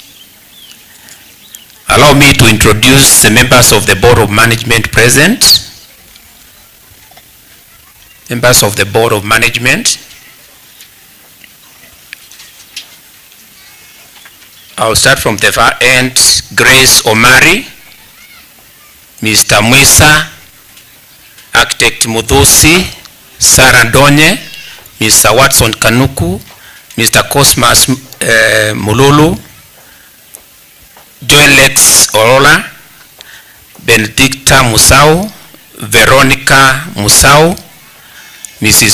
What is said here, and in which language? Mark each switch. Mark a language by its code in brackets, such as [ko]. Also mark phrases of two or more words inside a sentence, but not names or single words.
[en] Allow me to introduce the members of the Board of Management present. Members of the Board of Management. I'll start from the far end. Grace Omari, Mr. Mwisa, Architect Muthusi, Sarah Donye, Mr. Watson Kanuku, Mr. Cosmas Mululu, Joelex Orola, Benedicta Musau, Veronica Musau, Mrs.